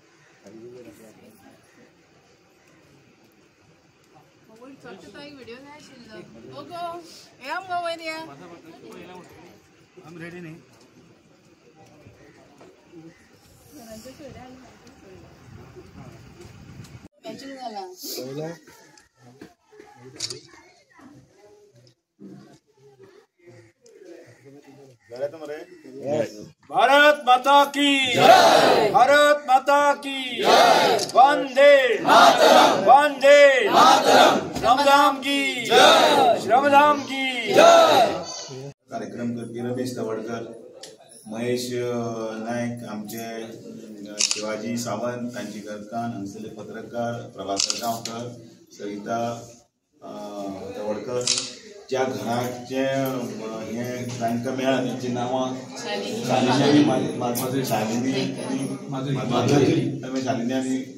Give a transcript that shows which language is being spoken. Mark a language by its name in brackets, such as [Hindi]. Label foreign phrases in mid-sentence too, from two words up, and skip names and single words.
[English] I'm ready नहीं. [Konkani] मॅचिंग झाला. [Hindi] भारत माता की जय. भारत माता की जय. वंदे मातरम. वंदे मातरम. श्रमधाम की जय. श्रमधाम की जय. [Konkani] कार्यक्रम करपी रमेश तवडकर, महेश नायक, आमचे शिवाजी सावंत, तांची घरकान्न, हांगसरले पत्रकार प्रभाकर गांवकर, सविता तवडकर, ज्या घराचे हे तांकां मेळ्ळा त्यांची नांवां शालिनी माधुरी, शालिनी आनी